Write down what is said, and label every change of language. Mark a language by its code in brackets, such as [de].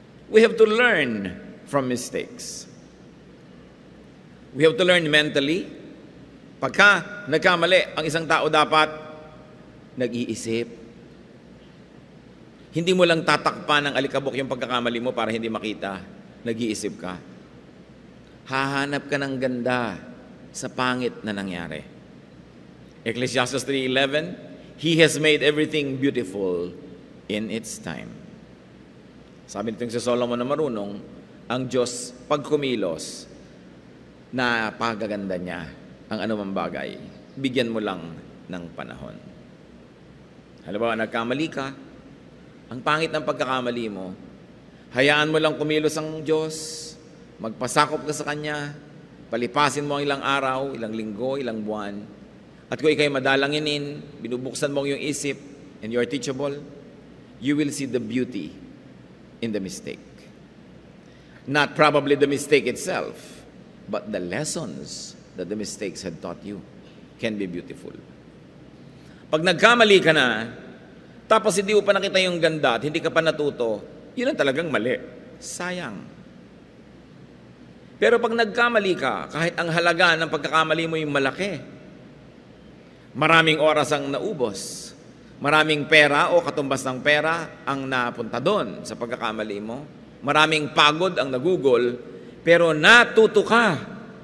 [en] We have to learn from mistakes. We have to learn mentally. [tl] Pagka nagkamali, ang isang tao dapat nag-iisip. Hindi mo lang tatakpan ng alikabok yung pagkakamali mo para hindi makita. Nag-iisip ka. Hahanap ka ng ganda sa pangit na nangyari. [en] Ecclesiastes 3:11, "He has made everything beautiful in its time." [tl] Sabi nitong si Solomon na marunong, ang Diyos pag kumilos, na pagaganda niya ang anumang bagay. Bigyan mo lang ng panahon. Halimbawa, nagkamali ka, ang pangit ng pagkakamali mo, hayaan mo lang kumilos ang Diyos, magpasakop ka sa Kanya, palipasin mo ang ilang araw, ilang linggo, ilang buwan, at kung ikaw'y madalanginin, binubuksan mo ang iyong isip, [en] and you're teachable, you will see the beauty in the mistake. Not probably the mistake itself, but the lessons that the mistakes had taught you can be beautiful. [tl] Pag nagkamali ka na, tapos hindi mo pa nakita yung ganda at hindi ka pa natuto, yun ang talagang mali. Sayang. Pero pag nagkamali ka, kahit ang halaga ng pagkakamali mo yung malaki, maraming oras ang naubos, maraming pera o katumbas ng pera ang napunta doon sa pagkakamali mo, maraming pagod ang nagugol, pero natuto ka.